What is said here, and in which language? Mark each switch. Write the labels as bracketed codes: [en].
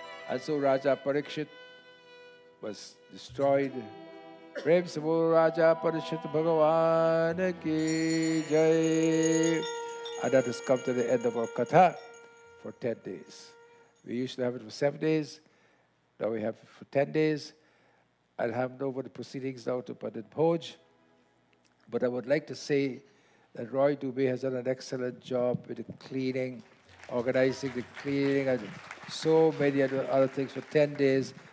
[en] And so Raja Parikshit was destroyed [hi] प्रेम से बोलो राजा परिशुद्ध भगवान की जय. [en] And that has come to the end of our Katha for 10 days. We used to have it for 7 days. Now we have it for 10 days. I'll hand over the proceedings now to Pandit Bhoj. But I would like to say that Roy Dubé has done an excellent job with the cleaning, organizing the cleaning, and so many other things for 10 days.